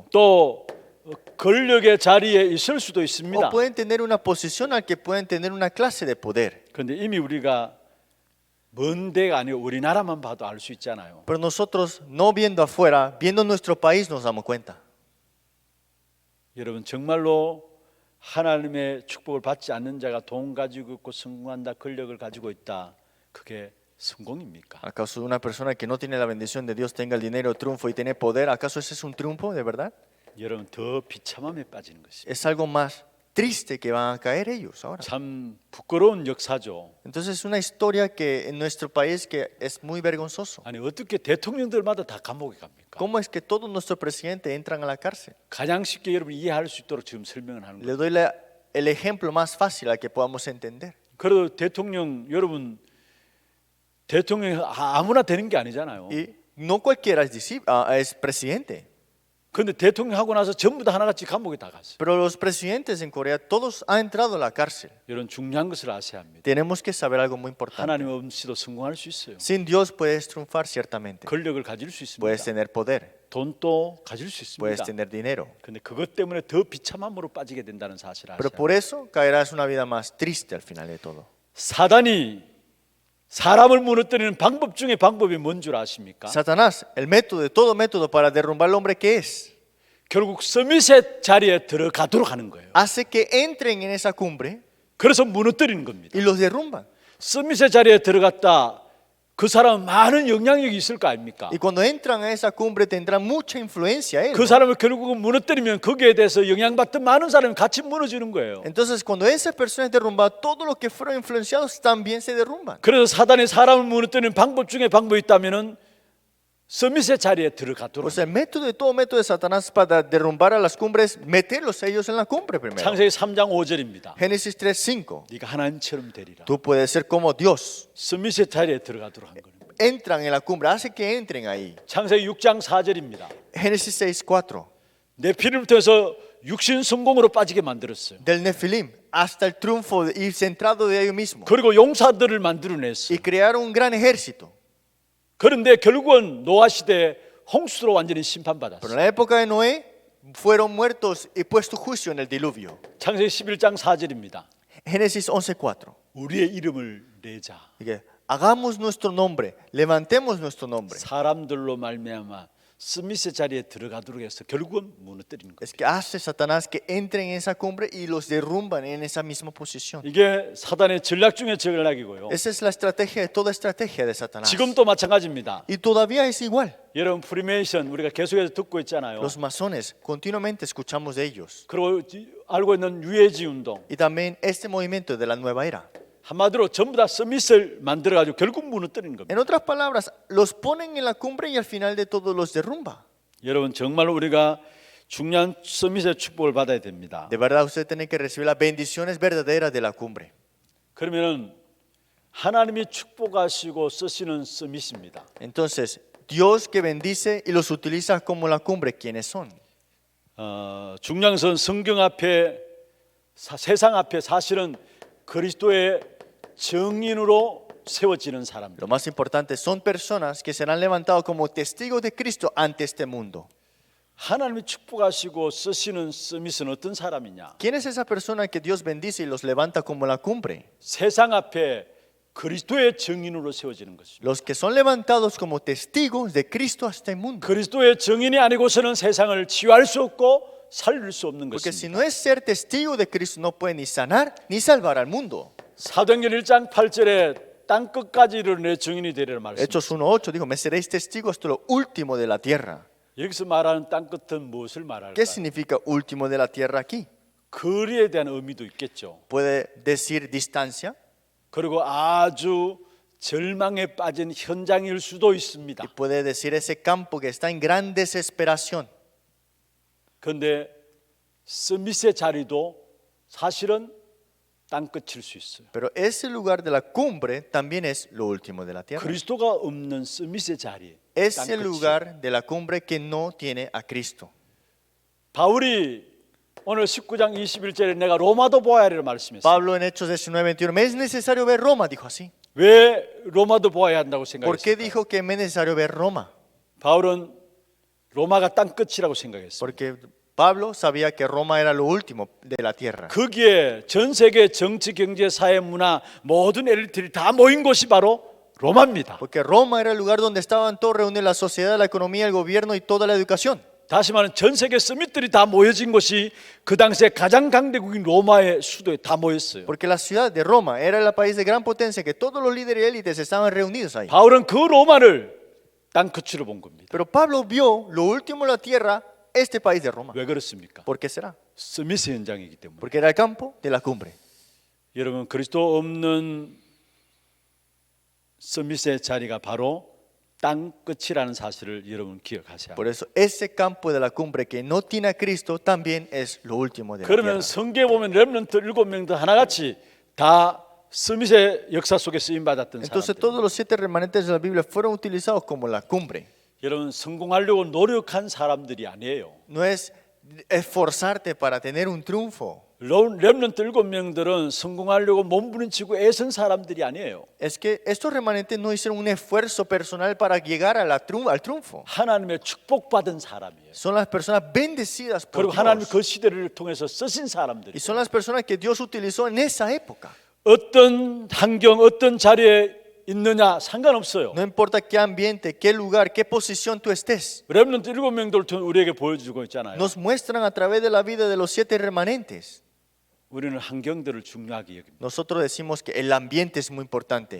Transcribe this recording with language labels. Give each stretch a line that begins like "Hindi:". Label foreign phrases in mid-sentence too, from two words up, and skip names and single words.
Korean: 또 권력의 자리에 있을 수도 있습니다.
Spanish: o pueden tener una posición al que pueden tener una clase de poder.
Korean: 그런데 이미 우리가 먼 데가 아니고 우리나라만 봐도 알 수 있잖아요.
Spanish: Pero nosotros, no viendo afuera, viendo nuestro país, nos damos cuenta.
Korean: 여러분, 정말로 하나님의 축복을 받지 않는 자가 돈 가지고 있고 성공한다, 권력을 가지고 있다, 그게 성공입니까?
Spanish: ¿Acaso una persona que no tiene la bendición de Dios tenga el dinero, triunfo y tiene poder? ¿Acaso ese es un triunfo de verdad?
Korean: 여러분, 더 비참함에 빠지는 것입니다.
Spanish: Es algo más triste que van a caer ellos ahora.
Korean: 참 부끄러운 역사죠.
Spanish: Entonces es una historia que en nuestro país que es muy vergonzoso.
Korean: 아니, 어떻게 대통령들마다 다 감옥에 갑니까?
Spanish: ¿Cómo es que todos nuestros presidentes entran a la cárcel?
Korean: 가장 쉽게 여러분 이해할 수 있도록 지금 설명을 하는
Spanish: Le
Korean: 거예요.
Spanish: doy el ejemplo más fácil al que podamos entender.
Korean: 그래도 대통령 여러분 대통령 아무나 되는 게 아니잖아요.
Spanish: Y no cualquiera es presidente.
Korean: 그런데 대통령 하고 나서 전부 다 하나같이 감옥에 다 갔어요.
Spanish: Pero los presidentes en Corea, todos han entrado a la cárcel.
Korean: 이런 중요한 것을 아셔야 합니다.
Spanish: Tenemos que saber algo muy importante.
Korean: 하나님 없이도 성공할 수 있어요.
Spanish: Sin Dios puedes triunfar ciertamente.
Korean: 권력을 가질 수 있습니다.
Spanish: Puedes tener poder,
Korean: 돈도 가질 수
Spanish: puedes
Korean: 있습니다.
Spanish: tener dinero.
Korean: 근데 그것 때문에 더 비참함으로 빠지게 된다는 사실을
Spanish: Pero
Korean: 아셔야
Spanish: por eso caerás una vida más triste al final de todo.
Korean: 사단이 사람을 무너뜨리는 방법 중에 방법이 뭔 줄 아십니까?
Spanish: Satanás, el método de todo método para derrumbar al hombre, ¿qué es?
Korean: 결국 서밋의 자리에 들어가도록 하는 거예요.
Spanish: Hace que entren en esa cumbre
Korean: 그래서 무너뜨리는 겁니다.
Spanish: y los derrumban.
Korean: 서밋의 자리에 들어갔다 그 사람은 많은 영향력이 있을 거 아닙니까?
Spanish: Y cuando entran a esa cumbre tendrán mucha influencia él.
Korean: 그 사람을 결국은 무너뜨리면 거기에 대해서 영향받던 많은 사람이 같이 무너지는 거예요.
Spanish: Entonces cuando esa persona es derrumbada, todos los que fueron influenciados también se derrumban.
Korean: 그래서 사단이 사람을 무너뜨리는 방법 중에 방법이 있다면은 서밋의 자리에 들어가도록.
Spanish: O sea, el método, todo método de Satanás para derrumbar a las cumbres, meterlos a ellos en la cumbre primero.
Korean: 창세기 3장 5절입니다.
Spanish: Génesis 3:5.
Korean: 네가 하나님처럼 되리라.
Spanish: Tú puedes ser como Dios.
Korean: 서밋의 자리에 들어가도록 한 겁니다.
Spanish: Entran en la cumbre, hace que entren ahí.
Korean: 창세기 6장 4절입니다.
Spanish: Génesis 6:4.
Korean: 내 피를 통해서 육신 성공으로 빠지게 만들었어요.
Spanish: Del Nefilim hasta el triunfo y centrado de ellos mismos.
Korean: 그리고 용사들을 만들어냈어요.
Spanish: Y crearon un gran ejército.
Korean: 그런데 결국은 노아 시대에 홍수로 완전히
Spanish: Pero
Korean: 심판받았어요.
Spanish: en la época de Noé fueron muertos y puesto juicio en el diluvio.
Korean: 창세기 11장 4절입니다.
Spanish: Génesis 11:4.
Korean: 우리의 이름을 내자.
Spanish: Dice, hagamos nuestro nombre, levantemos nuestro nombre.
Korean: 사람들로 말미암아 스미스 자리에 들어가도록 해서 결국은 무너뜨리는 거예요.
Spanish: Es que hace Satanás que entren en esa cumbre y los derrumban en esa misma posición.
Korean: 이게 사단의 전략 중에 전략이고요.
Spanish: Esa es la estrategia de toda estrategia de Satanás.
Korean: 지금도 마찬가지입니다.
Spanish: Y todavía es igual.
Korean: 여러분 프리메이션 우리가 계속해서 듣고 있잖아요.
Spanish: Los masones, continuamente escuchamos de ellos.
Korean: 그리고 알고 있는 유해지 운동.
Spanish: Y también este movimiento de la nueva era.
Korean: 한마디로 전부 다 서밋을 만들어가지고 결국 무너뜨리는 겁니다.
Spanish: En otras palabras, los ponen en la cumbre y al final de todo los derrumba.
Korean: 여러분 정말 우리가 중요한 서밋의 축복을 받아야 됩니다.
Spanish: De verdad, usted tiene que recibir las bendiciones verdaderas de la cumbre.
Korean: 그러면은 하나님이 축복하시고 쓰시는 서밋입니다.
Spanish: Entonces, Dios que bendice y los utiliza como la cumbre, ¿quiénes son?
Korean: 중요한 것은 성경 앞에 세상 앞에 사실은 그리스도의 증인으로 세워지는 사람들.
Spanish: Lo más importante son personas que serán levantados como testigos de Cristo ante este mundo.
Korean: 하나님이 축복하시고 쓰시는 서밋은 어떤 사람이냐?
Spanish: ¿Quién es esa persona que Dios bendice y los levanta como la cumbre?
Korean: 세상 앞에 그리스도의 증인으로 세워지는 것입니다.
Spanish: Los que son levantados como testigos de Cristo hasta el mundo.
Korean: 그리스도의 증인이 아니고서는 세상을 치유할 수 없고 살릴 수 없는
Spanish: Porque si
Korean: 것입니다.
Spanish: no es ser testigo de Cristo, no puede ni sanar ni salvar al mundo.
Korean: 사도행전 1장 8절에 땅 끝까지를 내 증인이 되리라 말씀.
Spanish: Hechos 1:8 dijo, me seréis testigos hasta lo último de la tierra.
Korean: 여기서 말하는 땅 끝은 무엇을 말할까요?
Spanish: ¿Qué significa último de la tierra aquí?
Korean: 거리에 대한 의미도 있겠죠.
Spanish: Puede decir distancia
Korean: 그리고 아주 절망에 빠진 현장일 수도 있습니다.
Spanish: y puede decir ese campo que está en gran desesperación.
Korean: 그런데 서밋의 자리도 사실은 땅 끝일 수 있어요.
Spanish: Pero ese lugar de la cumbre también es lo último de la tierra.
Korean: 그리스도가 없는 서밋의 자리.
Spanish: Es
Korean: 땅
Spanish: el
Korean: 끝이에요.
Spanish: lugar de la cumbre que no tiene a Cristo.
Korean: 바울이 오늘 19장 21절에 내가 로마도 보아야 하리라 말씀했어요.
Spanish: Pablo en Hechos 19:21, me es necesario ver Roma, dijo así.
Korean: 왜 로마도 보아야 한다고
Spanish: ¿Por qué
Korean: 생각했어요?
Spanish: dijo que me es necesario ver Roma?
Korean: 바울은 로마가 땅 끝이라고 생각했어요.
Spanish: Porque Pablo sabía que Roma era lo último de la tierra.
Korean: 거기에 전 세계 정치, 경제, 사회, 문화 모든 엘리트들이 다 모인 곳이 바로 로마입니다.
Spanish: Porque Roma era el lugar donde estaban todos reunidos, la sociedad, la economía, el gobierno y toda la educación.
Korean: 다시 말하면 전 세계 서밋들이 다 모여진 곳이 그 당시에 가장 강대국인 로마의 수도에 다 모였어요.
Spanish: Porque la ciudad de Roma era el país de gran potencia que todos los líderes y élites estaban reunidos ahí.
Korean: 바울은 그 로마를 땅 끝으로 본 겁니다.
Spanish: Pero Pablo vio lo último de la tierra, este país de Roma.
Korean: 왜 그렇습니까?
Spanish: ¿Por qué será?
Korean: 서밋의 현장이기 때문에.
Spanish: Porque era el campo de la cumbre.
Korean: 여러분 그리스도 없는 서밋의 자리가 바로 땅 끝이라는 사실을 여러분 기억하셔야
Spanish: Por
Korean: 합니다.
Spanish: eso ese campo de la cumbre que no tiene a Cristo también es lo último de la
Korean: 그러면
Spanish: tierra.
Korean: 성경에 보면 렘넌트 7명도 하나같이 다 서밋의 역사 속에 쓰임 받았던
Spanish: Entonces
Korean: 사람들.
Spanish: todos los 7 remanentes de la Biblia fueron utilizados como la cumbre.
Korean: 여러분 성공하려고 노력한 사람들이 아니에요.
Spanish: No es esforzarte para tener un triunfo.
Korean: 렘넌트 7명들은 성공하려고 몸부림치고 애쓴 사람들이 아니에요.
Spanish: Es que estos remanentes no hicieron un esfuerzo personal para llegar a al triunfo.
Korean: 하나님의 축복받은 사람이에요.
Spanish: Son las personas bendecidas por
Korean: 그리고 하나님이
Spanish: Dios.
Korean: 그 시대를 통해서 쓰신 사람들이.
Spanish: Y son las personas que Dios utilizó en esa época.
Korean: 어떤 환경, 어떤 자리에 있느냐 상관없어요.
Spanish: No importa qué ambiente, qué lugar, qué posición tú estés.
Korean: 렘넌트 7명들을 통해 우리에게 보여주고 있잖아요.
Spanish: Nos muestran a través de la vida de los 7 remanentes.
Korean: 우리는 환경들을 중요하게 여깁니다.
Spanish: Nosotros decimos que el ambiente es muy importante.